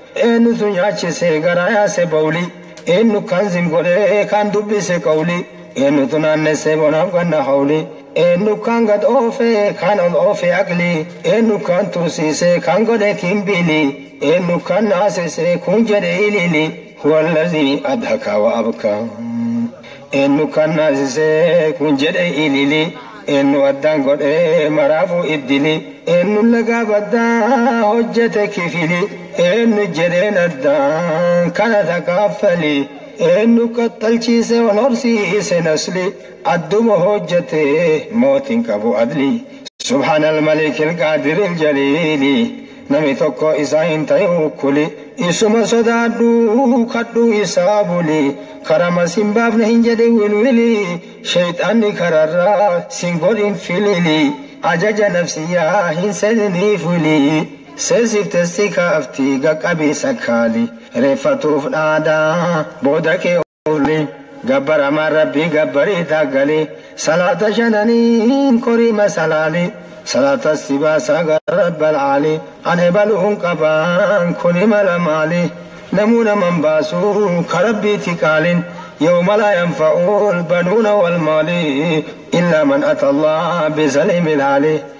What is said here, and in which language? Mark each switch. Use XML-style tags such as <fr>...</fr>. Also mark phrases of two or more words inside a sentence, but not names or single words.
<om>Eenyutu nyaachise garaa yaase bawli? Eenyu kan zim godhe kan dubbise qawli? Eenyutu naannesse bonaaf ganna hawli? Eenyu kan gad oofe kan ol oofe akli? Eenyu kan tursiise kan godhe kimbiili? Eenyu kan naasise kun jedhe ilili?</om> <ar>هو الذي أضحك وأبكى.</ar> <om>Eenyu kan naasisee kun jedhe ilili. Eenyu addaan godhee maraafu iddili. Eenyu lagaa baddaa hojjete kifili. Eenyu jedheen addaan kana takaaffali. Eenyu kattalchiise wal horsiise nasli. Adduma hojjete mootiin qabu adli.</om> <ar>سبحان الملك القادر الجليل.</ar> <om>Nami tokko isaa hin ta'e ukkuli. Isuma sodaadhu, kadhu isaa buli. Karama sin baafne hin jedhe wilwili. Shayxaanni kararraa sin godhin filili. Ajaja nafsiyyaa hin seeniniif wili. Seensifte si kaafti, gaqqabii sakkaali. Reeffatuuf dhaadaa, booda kee Gabbar amaan Rabbii gabbarii taaggalee. Salaata shananiin korii masalaali. Salaata si baasaa gara Rabbal Aali. Ani baluun qabaan kuni mala maali? Namuu naman baasu ka Rabbiiti qaaliin.</om> <ar>يوم لا ينفع البنون والمال إلا من أتى الله بسلم العالي.</ar>